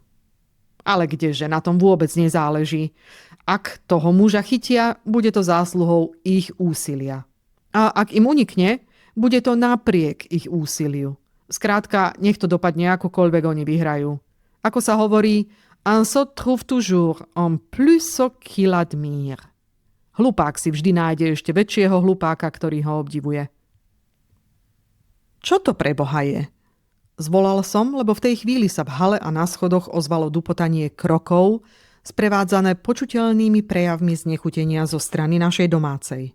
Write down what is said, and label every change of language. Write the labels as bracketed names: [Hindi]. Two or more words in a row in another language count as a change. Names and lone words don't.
[Slovak] Ale kdeže, na tom vôbec nezáleží. Ak toho muža chytia, bude to zásluhou ich úsilia. A ak im unikne, bude to napriek ich úsiliu. Skrátka, nech to dopadne akokoľvek oni vyhrajú. Ako sa hovorí, [French] un sot trouve toujours un plus sot qu'il admire. [Slovak] Hlupák si vždy nájde ešte väčšieho hlupáka, ktorý ho obdivuje. Čo to pre Boha je? Zvolal som, lebo v tej chvíli sa v hale a na schodoch ozvalo dupotanie krokov, sprevádzané počuteľnými prejavmi znechutenia zo strany našej domácej.